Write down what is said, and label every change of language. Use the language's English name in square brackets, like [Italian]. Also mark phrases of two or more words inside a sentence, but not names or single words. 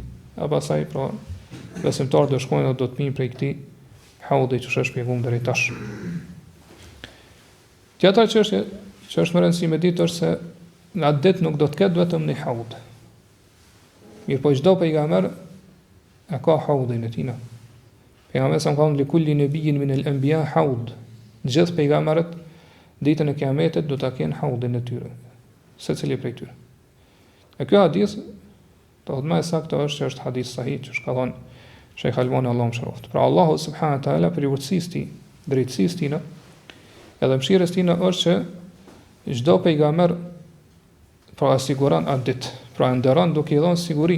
[Albanian] A pastaj pra besimtarët do shkojnë dhe do të pinë prej këtij haudi që është shpjeguar deri tash. Tjetra çështje që është më rëndësishme me ditë është se në atë ditë nuk do të ketë vetëm një haud. Mirë po çdo pejgamber e ka haudin e tij. Pejgamberi sa ka [Arabic] لكل نبي من الأنبياء حوض. [Albanian] Gjithë pejgamberët ditën e Kiametit do ta kenë haudin e tyre, secili prej tyre. E ky hadith do të më saktë është që është hadith sahih që ka thënë Sheikh Albani Allahu mëshiroft. Pra Allahu [Arabic] سبحانه وتعالى [Albanian] për urtësisë tij, drejtësisë tij, edhe mëshirës tij është që çdo pejgamber pra siguron atë ditë, pra nderon duke i dhënë siguri.